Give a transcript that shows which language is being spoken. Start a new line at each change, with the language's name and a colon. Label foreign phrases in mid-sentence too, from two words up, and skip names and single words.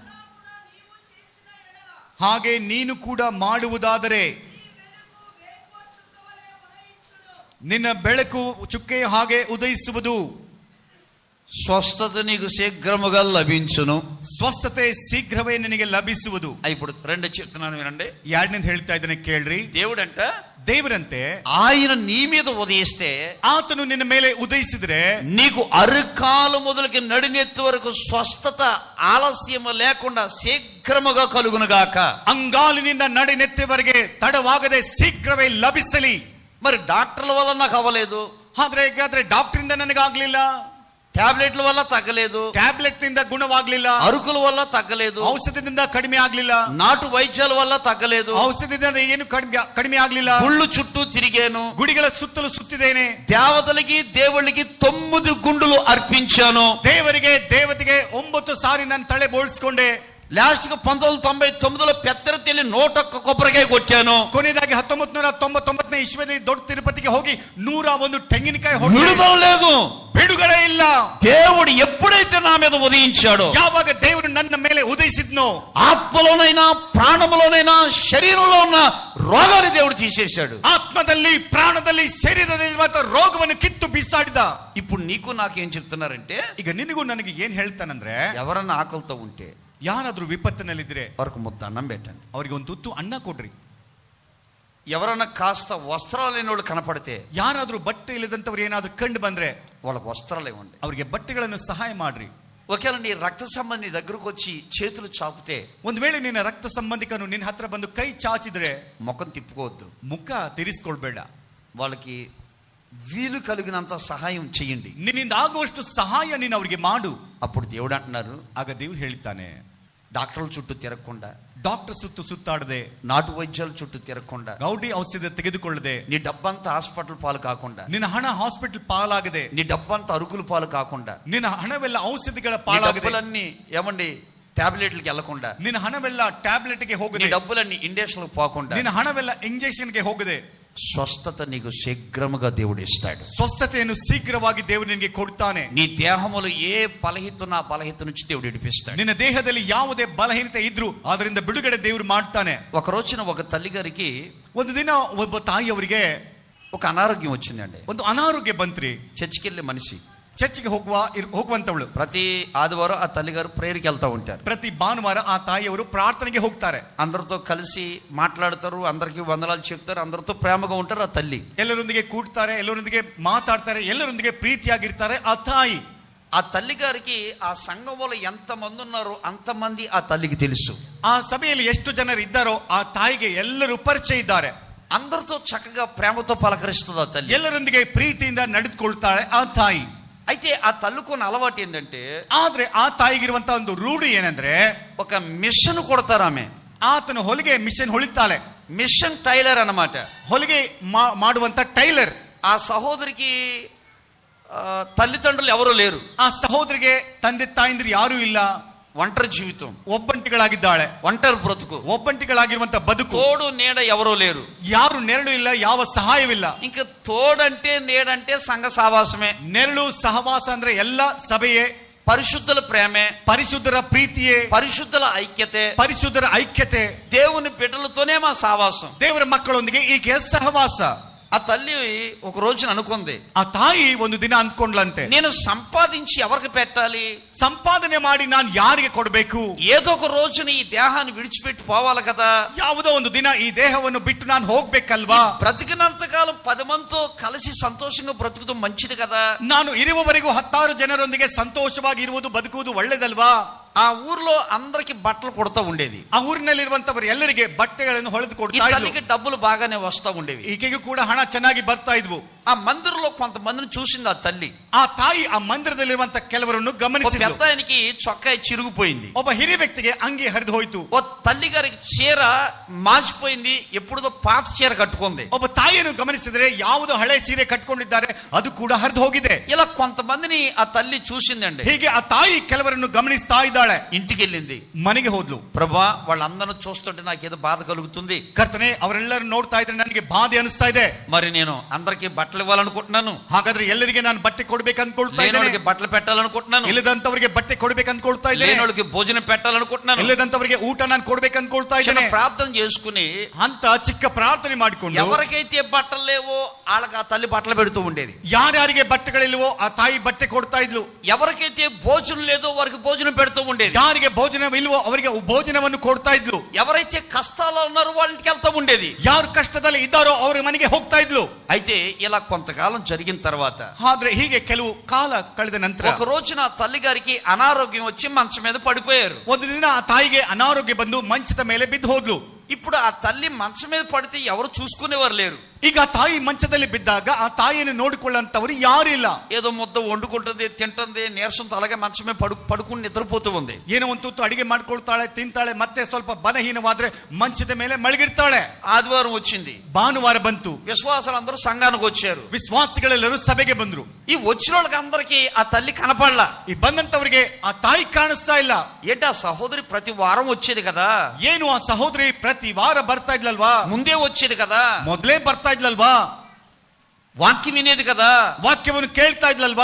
Kannada: ಹಾಗೆ ನೀನು ಕೂಡ ಮಾಡುವುದಾದರೆ ನಿನ್ನ ಬೆಳಕು ಚುಕ್ಕೆಯ ಹಾಗೆ ಉದಯಿಸುವುದು,
Telugu: స్వస్థత నీకు శీఘ్రముగా లభించును.
Kannada: ಸ್ವಸ್ಥತೆ ಶೀಘ್ರವೇ ನಿನಗೆ ಲಭಿಸುವುದು.
Telugu: ఇప్పుడు రెండు చెప్తున్నాను వినండి.
Kannada: ಎರಡನೇದು ಹೇಳ್ತಾ ಇದ್ದೇನೆ ಕೇಳ್ರಿ.
Telugu: దేవుడంట,
Kannada: ದೇವರಂತೆ
Telugu: ఆయన నీ మీద ఉదయిస్తే,
Kannada: ಆತನು ನಿನ್ನ ಮೇಲೆ ಉದಯಿಸಿದ್ರೆ
Telugu: నీకు అరికాలు మొదలుకి నడినెత్తి వరకు స్వస్థత ఆలస్యం లేకుండా శీఘ్రముగా కలుగునుగాక.
Kannada: ಅಂಗಾಲಿನಿಂದ ನಡಿನೆತ್ತಿವರೆಗೆ ತಡವಾಗದೆ ಶೀಘ್ರವೇ ಲಭಿಸಲಿ.
Telugu: మరి డాక్టర్ల వల్ల నాకు అవ్వలేదు,
Kannada: ಆದ್ರೆ ಡಾಕ್ಟರ್ ನನಗಾಗ್ಲಿಲ್ಲ,
Telugu: ಟ್ಯಾಬ್ಲೆಟ್ల వల్ల తగ్గలేదు,
Kannada: ಟ್ಯಾಬ್ಲೆಟ್ ನಿಂದ ಗುಣವಾಗ್ಲಿಲ್ಲ,
Telugu: అరుకుల వల్ల తగ్గలేదు,
Kannada: ಔಷಧದಿಂದ ಕಡಿಮೆ ಆಗ್ಲಿಲ್ಲ,
Telugu: నాటు వైద్యాల వల్ల తగ్గలేదు,
Kannada: ಔಷಧದಿಂದ ಏನು ಕಡಿಮೆ ಆಗ್ಲಿಲ್ಲ,
Telugu: గుళ్ళు చుట్టూ తిరిగాను,
Kannada: ಗುಡಿಗಳ ಸುತ್ತಲೂ ಸುತ್ತಿದ್ದೇನೆ,
Telugu: దేవతలకి దేవుళ్ళకి 9 గుండులు అర్పించాను,
Kannada: ದೇವರಿಗೆ ದೇವತೆಗೆ 9 ಸಾರಿ ನನ್ನ ತಲೆ ಬೋಳ್ಸ್ಕೊಂಡೆ,
Telugu: లాస్ట్ కి 1999లో పెద్దర తెలి 101 కొబ్బరికాయ కొట్టాను,
Kannada: ಕೊನೆಯದಾಗಿ 1999ನೇ ಇಸ್ವಿಯಲ್ಲಿ ದೊಡ್ಡ ತಿರುಪತಿಗೆ ಹೋಗಿ 101 ತೆಂಗಿನಕಾಯಿ
Telugu: విడుదల లేదు,
Kannada: ಬಿಡುಗಡೆ ಇಲ್ಲ.
Telugu: దేవుడు ఎప్పుడైతే నా మీద ఉదయించాడో,
Kannada: ಯಾವಾಗ ದೇವರು ನನ್ನ ಮೇಲೆ ಉದಯಿಸಿದ್ನೋ,
Telugu: ఆత్మలోనైనా ప్రాణములోనైనా శరీరంలో ఉన్న రోగాన్ని దేవుడు తీసేశాడు.
Kannada: ಆತ್ಮದಲ್ಲಿ ಪ್ರಾಣದಲ್ಲಿ ಶರೀರದಲ್ಲಿರುವಂತ ರೋಗವನ್ನು ಕಿತ್ತು ಬಿಸಾಡಿದ.
Telugu: ఇప్పుడు నీకు నాకేం చెప్తున్నారంటే,
Kannada: ಈಗ ನಿನಗೂ ನನಗೆ ಏನ್ ಹೇಳ್ತಾನಂದ್ರೆ,
Telugu: ఎవరన్నా ఆకలితో ఉంటే,
Kannada: ಯಾರಾದ್ರೂ ವಿಪತ್ತಿನಲ್ಲಿದ್ರೆ
Telugu: వారికి ముద్ద అన్నం పెట్టండి,
Kannada: ಅವರಿಗೆ ಒಂದು ತುತ್ತು ಅನ್ನ ಕೊಡ್ರಿ.
Telugu: ఎవరన్నా కాస్త వస్త్రాలు లేని వాళ్ళు కనపడితే,
Kannada: ಯಾರಾದ್ರೂ ಬಟ್ಟೆ ಇಲ್ಲದಂತವ್ರು ಏನಾದ್ರೂ ಕಂಡು ಬಂದ್ರೆ
Telugu: వాళ్ళకి వస్త్రాలు ఇవ్వండి.
Kannada: ಅವರಿಗೆ ಬಟ್ಟೆಗಳನ್ನು ಸಹಾಯ ಮಾಡ್ರಿ.
Telugu: ఒకవేళ నీ రక్త సంబంధి దగ్గరకు వచ్చి చేతులు చాపితే,
Kannada: ಒಂದ್ ವೇಳೆ ನಿನ್ನ ರಕ್ತ ಸಂಬಂಧಿಕನು ನಿನ್ನ ಹತ್ರ ಬಂದು ಕೈ ಚಾಚಿದ್ರೆ
Telugu: ముఖం తిప్పుకోవద్దు,
Kannada: ಮುಖ ತಿರ್ಸ್ಕೊಳ್ಬೇಡ.
Telugu: వాళ్ళకి వీలు కలిగినంత సహాయం చేయండి.
Kannada: ನಿನ್ನಿಂದ ಆಗುವಷ್ಟು ಸಹಾಯ ನೀನು ಅವರಿಗೆ ಮಾಡು.
Telugu: అప్పుడు దేవుడు అంటున్నారు,
Kannada: ಆಗ ದೇವ್ರು ಹೇಳ್ತಾನೆ,
Telugu: డాక్టర్ల చుట్టూ తిరగకుండా,
Kannada: ಡಾಕ್ಟರ್ ಸುತ್ತಾಡದೆ,
Telugu: నాటు వైద్యాల చుట్టూ తిరగకుండా,
Kannada: ಗೌಡಿ ಔಷಧ ತೆಗೆದುಕೊಳ್ಳದೆ,
Telugu: నీ డబ్బంతా హాస్పిటల్ పాలు కాకుండా,
Kannada: ನಿನ್ನ ಹಣ ಹಾಸ್ಪಿಟಲ್ ಪಾಲಾಗದೆ,
Telugu: నీ డబ్బంతా అరుకుల పాలు కాకుండా,
Kannada: ನಿನ್ನ ಹಣವೆಲ್ಲ ಔಷಧಿಗಳ
Telugu: నీ
Kannada: ಪಾಲಾಗದೆ,
Telugu: డబ్బులన్నీ ఏమండి టాబ్లెట్లకి వెళ్లకుండా,
Kannada: ನಿನ್ನ ಹಣವೆಲ್ಲ ಟ್ಯಾಬ್ಲೆಟ್ಗೆ
Telugu: నీ
Kannada: ಹೋಗದೆ,
Telugu: డబ్బులన్నీ ఇంజక్షన్లకు పోకుండా,
Kannada: ನಿನ್ನ ಹಣವೆಲ್ಲ ಇಂಜೆಕ್ಷನ್ಗೆ ಹೋಗದೆ,
Telugu: స్వస్థత నీకు శీఘ్రముగా దేవుడు ఇస్తాడు.
Kannada: ಸ್ವಸ್ಥತೆಯನ್ನು ಶೀಘ್ರವಾಗಿ ದೇವರು ನಿನಗೆ ಕೊಡ್ತಾನೆ.
Telugu: నీ దేహములో ఏ బలహీనత బలహీనత నుంచి దేవుడు విడిపిస్తాడు.
Kannada: ನಿನ್ನ ದೇಹದಲ್ಲಿ ಯಾವುದೇ ಬಲಹೀನತೆ ಇದ್ರೂ ಅದರಿಂದ ಬಿಡುಗಡೆ ದೇವರು ಮಾಡ್ತಾನೆ.
Telugu: ఒక రోజున ఒక తల్లి గారికి
Kannada: ಒಂದು ದಿನ ಒಬ್ಬ ತಾಯಿಯವರಿಗೆ
Telugu: ఒక అనారోగ్యం వచ్చిందండి.
Kannada: ಒಂದು ಅನಾರೋಗ್ಯ ಬಂತ್ರಿ.
Telugu: చర్చికి వెళ్ళే మనిషి,
Kannada: ಚರ್ಚಿಗೆ ಹೋಗುವಂತವಳು.
Telugu: ప్రతి ఆదివారం ఆ తల్లి గారు ప్రేయర్కి వెళ్తా ఉంటారు.
Kannada: ಪ್ರತಿ ಭಾನುವಾರ ಆ ತಾಯಿಯವರು ಪ್ರಾರ್ಥನೆಗೆ ಹೋಗ್ತಾರೆ.
Telugu: అందరితో కలిసి మాట్లాడతారు, అందరికి వందనాలు చెప్తారు, అందరితో ప్రేమగా ఉంటారు. ఆ తల్లి
Kannada: ಎಲ್ಲರೊಂದಿಗೆ ಕೂಡ್ತಾರೆ, ಎಲ್ಲರೊಂದಿಗೆ ಮಾತಾಡ್ತಾರೆ, ಎಲ್ಲರೊಂದಿಗೆ ಪ್ರೀತಿಯಾಗಿರ್ತಾರೆ ಆ ತಾಯಿ.
Telugu: ఆ తల్లి గారికి ఆ సంఘంలో ఎంత మంది ఉన్నారో అంతమంది ఆ తల్లికి తెలుసు.
Kannada: ಆ ಸಭೆಯಲ್ಲಿ ಎಷ್ಟು ಜನರು ಇದ್ದಾರೋ ಆ ತಾಯಿಗೆ ಎಲ್ಲರೂ ಪರಿಚಯ ಇದ್ದಾರೆ.
Telugu: అందరితో చక్కగా ప్రేమతో పలకరిస్తుంది ఆ తల్లి.
Kannada: ಎಲ್ಲರೊಂದಿಗೆ ಪ್ರೀತಿಯಿಂದ ನಡೆದುಕೊಳ್ತಾಳೆ ಆ ತಾಯಿ.
Telugu: అయితే ఆ తల్లుకున్న అలవాటు ఏంటంటే,
Kannada: ಆದ್ರೆ ಆ ತಾಯಿಗಿರುವಂತ ಒಂದು ರೂಢಿ ಏನಂದ್ರೆ,
Telugu: ఒక మిషన్ కొడతారు ఆమె.
Kannada: ಆತನ ಹೊಲಿಗೆ ಮಿಷನ್ ಹೊಳಿತಾಳೆ.
English: machine tailor
Telugu: అన్నమాట.
Kannada: ಹೊಲಿಗೆ ಮಾಡುವಂತ ಟೈಲರ್.
Telugu: ఆ సహోదరికి తల్లిదండ్రులు ఎవరు లేరు.
Kannada: ಆ ಸಹೋದರಿಗೆ ತಂದೆ ತಾಯಿಂದ್ರು ಯಾರೂ ಇಲ್ಲ.
Telugu: ఒంటరి జీవితం,
Kannada: ಒಬ್ಬಂಟಿಗಳಾಗಿದ್ದಾಳೆ.
Telugu: ఒంటరి బ్రతుకు,
Kannada: ಒಬ್ಬಂಟಿಗಳಾಗಿರುವಂತ ಬದುಕು.
Telugu: తోడు నీడ ఎవరో లేరు.
Kannada: ಯಾರು ನೆರಳು ಇಲ್ಲ, ಯಾವ ಸಹಾಯವಿಲ್ಲ.
Telugu: ఇంకా తోడంటే నీడంటే సంఘ సావాసమే.
Kannada: ನೆರಳು ಸಹವಾಸ ಅಂದ್ರೆ ಎಲ್ಲ ಸಭೆಯೇ.
Telugu: పరిశుద్ధుల ప్రేమే,
Kannada: పరిశుద్ధರ ప్ರೀತಿಯೇ,
Telugu: పరిశుద్ధుల ఐక్యತೆ,
Kannada: ಪರಿಶುದ್ಧರ ಐಕ್ಯತೆ,
Telugu: దేవుని బిడ్డలతోనే మా సావాసం.
Kannada: ದೇವರ ಮಕ್ಕಳೊಂದಿಗೆ ಈಕೆ ಸಹವಾಸ.
Telugu: ఆ తల్లి ఒక రోజున అనుకుంది,
Kannada: ಆ ತಾಯಿ ಒಂದು ದಿನ ಅನ್ಕೊಂಡ್ಲಂತೆ,
Telugu: నేను సంపాదించి ఎవరికి పెట్టాలి,
Kannada: ಸಂಪಾದನೆ ಮಾಡಿ ನಾನು ಯಾರಿಗೆ ಕೊಡಬೇಕು,
Telugu: ఏదో ఒక రోజున ఈ దేహాన్ని విడిచిపెట్టి పోవాలి కదా,
Kannada: ಯಾವುದೋ ಒಂದು ದಿನ ಈ ದೇಹವನ್ನು ಬಿಟ್ಟು ನಾನು ಹೋಗ್ಬೇಕಲ್ವಾ,
Telugu: బ్రతికినంత కాలం 10 మందితో కలిసి సంతోషంగా బ్రతుకుతూ మంచిది కదా,
Kannada: ನಾನು ಇರುವವರೆಗೂ 10 ಜನರೊಂದಿಗೆ ಸಂತೋಷವಾಗಿ ಇರುವುದು ಬದುಕುವುದು ಒಳ್ಳೆದಲ್ವಾ.
Telugu: ఆ ఊర్లో అందరికి బట్టలు కొడతా ఉండేది.
Kannada: ಆ ಊರಿನಲ್ಲಿರುವಂತವರು ಎಲ್ಲರಿಗೆ ಬಟ್ಟೆಗಳನ್ನು ಹೊಳೆದು
Telugu: ఈ
Kannada: ಕೊಡ್ತಾ ಇದ್ರು.
Telugu: తల్లికి డబ్బులు బాగానే వస్తా ఉండేవి.
Kannada: ಈಕೆಗೂ ಕೂಡ ಹಣ ಚೆನ್ನಾಗಿ ಬರ್ತಾ ಇದ್ವು.
Telugu: ఆ మందిరంలో కొంతమందిని చూసింది ఆ తల్లి.
Kannada: ಆ ತಾಯಿ ಆ ಮಂದಿರದಲ್ಲಿರುವಂತ ಕೆಲವರನ್ನು ಗಮನಿಸಿದ್ಲು.
Telugu: పెద్ద ఆయనకి చొక్కా చిరిగిపోయింది.
Kannada: ಒಬ್ಬ ಹಿರಿಯ ವ್ಯಕ್ತಿಗೆ ಅಂಗಿ ಹರಿದು ಹೋಯ್ತು.
Telugu: ఓ తల్లి గారికి చీర మాసిపోయింది, ఎప్పుడుదో పాత చీర కట్టుకుంది.
Kannada: ಒಬ್ಬ ತಾಯಿಯನ್ನು ಗಮನಿಸಿದ್ರೆ ಯಾವುದೋ ಹಳೆ ಸೀರೆ ಕಟ್ಕೊಂಡಿದ್ದಾರೆ, ಅದು ಕೂಡ ಹರಿದು ಹೋಗಿದೆ.
Telugu: ఇలా కొంతమందిని ఆ తల్లి చూసిందండి.
Kannada: ಹೀಗೆ ಆ ತಾಯಿ ಕೆಲವರನ್ನು ಗಮನಿಸ್ತಾ ಇದ್ದಾಳೆ.
Telugu: ఇంటికి వెళ్ళింది,
Kannada: ಮನೆಗೆ ಹೋದ್ಲು.
Telugu: ప్రభా వాళ్ళందరూ చూస్తుంటే నాకేదో బాధ కలుగుతుంది,
Kannada: ಕರ್ತನೆ ಅವರೆಲ್ಲರೂ ನೋಡ್ತಾ ಇದ್ರೆ ನನಗೆ ಬಾಧೆ ಅನಿಸ್ತಾ ಇದೆ.
Telugu: మరి నేను అందరికి బట్టలు ఇవ్వాలనుకుంటున్నాను,
Kannada: ಹಾಗಾದ್ರೆ ಎಲ್ಲರಿಗೆ ನಾನು ಬಟ್ಟೆ ಕೊಡ್ಬೇಕು ಅನ್ಕೊಳ್ತಾ ಇದ್ದೇನೆ.
Telugu: లేనోళ్ళకి బట్టలు పెట్టాలనుకుంటున్నాను,
Kannada: ಇಲ್ಲದಂತವರಿಗೆ ಬಟ್ಟೆ ಕೊಡ್ಬೇಕು ಅನ್ಕೊಳ್ತಾ ಇದ್ದೇನೆ.
Telugu: లేనోళ్ళకి భోజనం పెట్టాలనుకుంటున్నాను,
Kannada: ಇಲ್ಲದಂತವರಿಗೆ ಊಟ ನಾನು ಕೊಡ್ಬೇಕು ಅನ್ಕೊಳ್ತಾ
Telugu: చిన్న
Kannada: ಇದ್ದೇನೆ
Telugu: ప్రార్థన చేసుకుని
Kannada: ಅಂತ ಚಿಕ್ಕ ಪ್ರಾರ್ಥನೆ ಮಾಡಿಕೊಂಡು
Telugu: ఎవరికైతే బట్టలు లేవో వాళ్ళకి ఆ తల్లి బట్టలు పెడుతూ ఉండేది.
Kannada: ಯಾರ್ಯಾರಿಗೆ ಬಟ್ಟೆಗಳಿಲ್ವೋ ಆ ತಾಯಿ ಬಟ್ಟೆ ಕೊಡ್ತಾ ಇದ್ಲು.
Telugu: ఎవరికైతే భోజనం లేదో వారికి భోజనం పెడుతూ ఉండేది.
Kannada: ಯಾರಿಗೆ ಭೋಜನವಿಲ್ವೋ ಅವರಿಗೆ ಭೋಜನವನ್ನು ಕೊಡ್ತಾ ಇದ್ಲು.
Telugu: ఎవరైతే కష్టాల్లో ఉన్నారో వాళ్ళ ఇంటికి వెళ్తూ ఉండేది.
Kannada: ಯಾರು ಕಷ್ಟದಲ್ಲಿ ಇದ್ದಾರೋ ಅವರ ಮನೆಗೆ ಹೋಗ್ತಾ ಇದ್ಲು.
Telugu: అయితే ఇలా కొంతకాలం జరిగిన తర్వాత
Kannada: ಆದ್ರೆ ಹೀಗೆ ಕೆಲವು ಕಾಲ ಕಳೆದ ನಂತರ
Telugu: ఒక రోజున ఆ తల్లి గారికి అనారోగ్యం వచ్చి మంచం మీద పడిపోయారు.
Kannada: ಒಂದು ದಿನ ಆ ತಾಯಿಗೆ ಅನಾರೋಗ್ಯ ಬಂದು ಮಂಚದ ಮೇಲೆ ಬಿದ್ದು ಹೋದ್ಲು.
Telugu: ఇప్పుడు ఆ తల్లి మంచం మీద పడితే ఎవరు చూసుకునేవారు లేరు.
Kannada: ಈಗ ತಾಯಿ ಮಂಚದಲ್ಲಿ ಬಿದ್ದಾಗ ಆ ತಾಯಿಯನ್ನು ನೋಡಿಕೊಳ್ಳಂತವರು ಯಾರು ಇಲ್ಲ.
Telugu: ఏదో ముద్ద వండుకుంటుంది, తింటుంది, నీరసంతో అలాగే మంచం మీద పడుకుని నిద్రపోతూ ఉంది.
Kannada: ಏನೋ ಒಂದು ತುತ್ತು ಅಡಿಗೆ ಮಾಡ್ಕೊಳ್ತಾಳೆ, ತಿಂತಾಳೆ, ಮತ್ತೆ ಸ್ವಲ್ಪ ಬಲಹೀನವಾದ್ರೆ ಮಂಚದ ಮೇಲೆ ಮಲಗಿರ್ತಾಳೆ.
Telugu: ఆదివారం వచ్చింది,
Kannada: ಭಾನುವಾರ ಬಂತು.
Telugu: విశ్వాసాలందరూ సంఘానికి వచ్చారు.
Kannada: ವಿಶ್ವಾಸಿಗಳೆಲ್ಲರೂ ಸಭೆಗೆ ಬಂದ್ರು.
Telugu: ఈ వచ్చిన వాళ్ళకి అందరికి ఆ తల్లి కనపడలా.
Kannada: ಈ ಬಂದಂತವರಿಗೆ ಆ ತಾಯಿ ಕಾಣಿಸ್ತಾ ಇಲ್ಲ.
Telugu: ఏంటి ఆ సహోదరి ప్రతి వారం వచ్చేది కదా,
Kannada: ಏನು ಆ ಸಹೋದರಿ ಪ್ರತಿ ವಾರ ಬರ್ತಾ ಇದ್ಲಲ್ವಾ,
Telugu: ముందే వచ్చేది కదా,
Kannada: ಮೊದಲೇ ಬರ್ತಾ ಇದ್ಲಲ್ವಾ,
Telugu: వాక్యం వినేది కదా,
Kannada: ವಾಕ್ಯವನ್ನು ಕೇಳ್ತಾ ಇದ್ಲಲ್ವಾ,